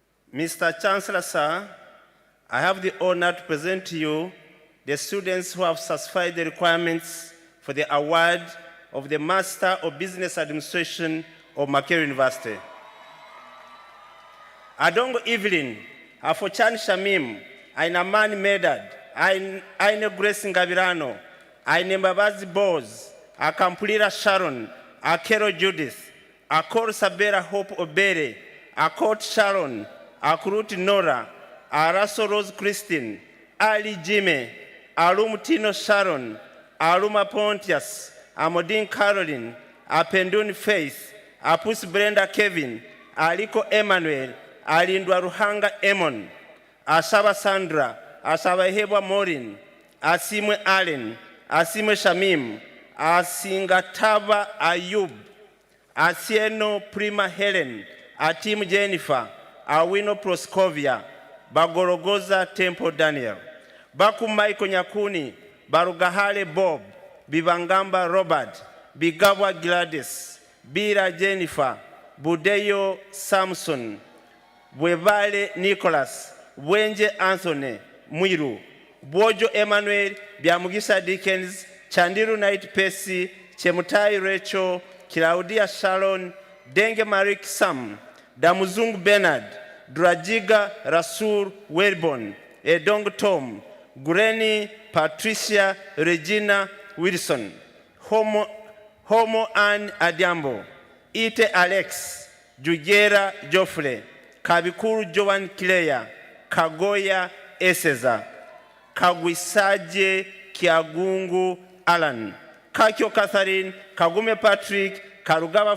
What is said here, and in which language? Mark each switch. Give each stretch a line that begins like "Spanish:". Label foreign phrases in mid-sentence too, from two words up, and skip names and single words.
English: Mr. Chancellor, sir, I have the honor to present to you the students who have satisfied the requirements for the award of the Master of Business Administration of Makerere University. Adongo Evelyn, Afochan Shamim, Ainamani Medad, Aine Grace Ngabirano, Aine Mbabazi Boz, Akampulira Sharon, Akero Judith, Akor Sabera Hope Obere, Akot Sharon, Akuruti Nora, Araso Rose Christine, Ali Jime, Alum Sharon, Aluma Pontius, Amodine Caroline, Apenduni Faith, Apus Brenda Kevin, Aliko Emmanuel, Alindwa Ruhanga Emon, Asaba Sandra, Asaba Hebwa Morin, Asimwe Allen, Asimwe Shamim, Asingataba Ayub, Asieno Prima Helen, Atim Jennifer, Awino Proscovia, Bagorogoza Temple Daniel, Baku Michael Nyakuni, Barugahale Bob, Bibangamba Robert, Bigabwa Gladys, Bira Jennifer, Budeyo Samson, Bwebale Nicholas, Bwenje Anthony, Mwiru, Bojo Emmanuel, Biamugisa Dickens, Chandiru Knight Pesi, Chemutai Rachel, Claudia Sharon, Denge Marik Sam, Damuzung Bernard, Drajiga Rasul Welborn, Edong Tom, Gureni Patricia Regina Wilson, Homo Ann Adiambo, Ite Alex, Jugera Joffre, Kabikuru Joan Kileya, Kagoya Eseza, Kagwisaje Kiagungu Alan, Kakyo Catherine, Kagume Patrick, Karugaba